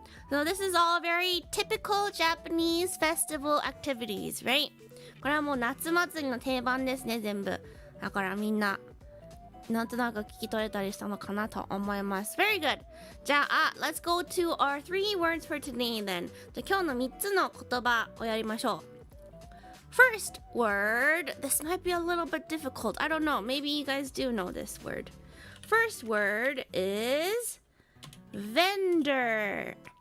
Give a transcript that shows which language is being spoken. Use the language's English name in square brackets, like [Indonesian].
[English] So this is all very typical Japanese festival activities, right? [Japanese] これはもう夏祭りの定番ですね、全部。だからみんななんとなく聞き取れたりしたのかなと思います。 [English] Very good! じゃあ、let's go to our 3 words for today then. [Japanese] じゃあ今日の3つの言葉をやりましょう。 [English] First word, this might be a little bit difficult. I don't know. Maybe you guys do know this word. First word is vendor.